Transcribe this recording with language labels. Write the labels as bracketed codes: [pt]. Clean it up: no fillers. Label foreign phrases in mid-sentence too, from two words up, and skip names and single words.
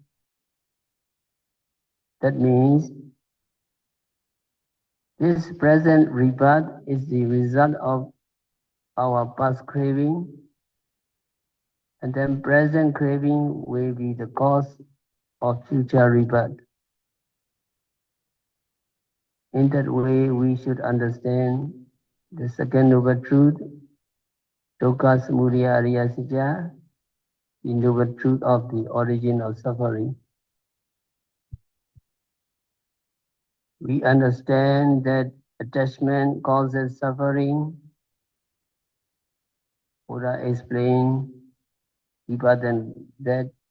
[en] That means this present rebirth is the result of our past craving, and then present craving will be the cause of future rebirth. In that way, we should understand the second noble truth, [pi] dukkha samudaya ariya satya, [en] the noble truth of the origin of suffering. We understand that attachment causes suffering. Buddha explained deeper than that.